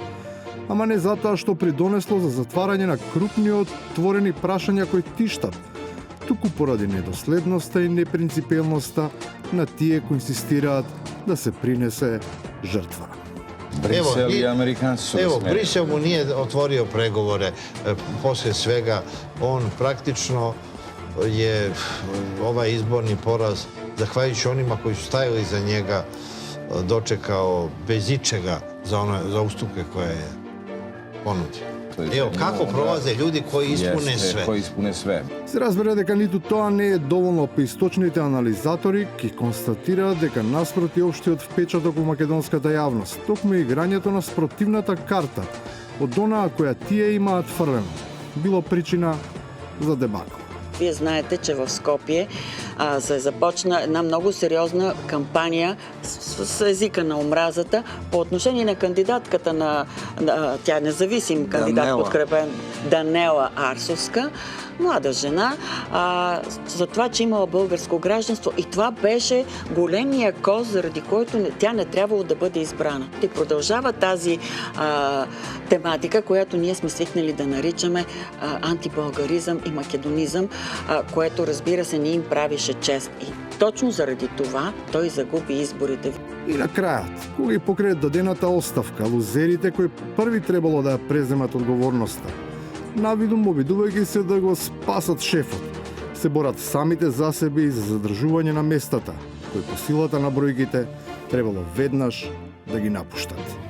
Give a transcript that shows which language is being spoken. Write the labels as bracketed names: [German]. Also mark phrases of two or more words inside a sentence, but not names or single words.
[Macedonian] Ама не затоа што придонесло за затварање на крупни отворени прашања кои тиштат, туку поради недоследноста и непринципелноста на тие кои инсистираат да се принесе жртва. Брисел и американци се [Serbian] Evo, Brisel mu nije otvorio pregovore poslije svega. On praktično je ovaj izborni poraz, zahvaljujući onima koji su stajali iza njega, dočekao bez ičega za ustupke koje je ponudio. Evo, kako prolaze ljudi koji ispune sve. Кои испуне све. [Macedonian] Се разбира дека ниту тоа не е доволно, па источните анализатори ќе констатираат дека наспроти општиот впечаток у македонската јавност, токму играњето на спротивната карта од онаа која тие имаат фрлено, било причина за дебакл. [Bulgarian] Вие знаете, че в Скопие се започна една много сериозна кампания с езика на омразата по отношение на кандидатката тя е независим кандидат, подкрепен Данела Арсовска, млада жена, за това, че имала българско гражданство. И това беше големия коз, заради който тя не трябвало да бъде избрана. И продължава тази тематика, която ние сме свикнали да наричаме антибългаризъм и македонизъм, което, разбира се, не им правише чест. И точно заради това той загуби изборите. [Macedonian] И на крајот, кога и покрај дадената оставка, лузерите кои први требало да ја преземат одговорноста, навидум обидувајќи се да го спасат шефот, се борат самите за себе и за задржување на местата, кои по силата на бројките требало веднаш да ги напуштат.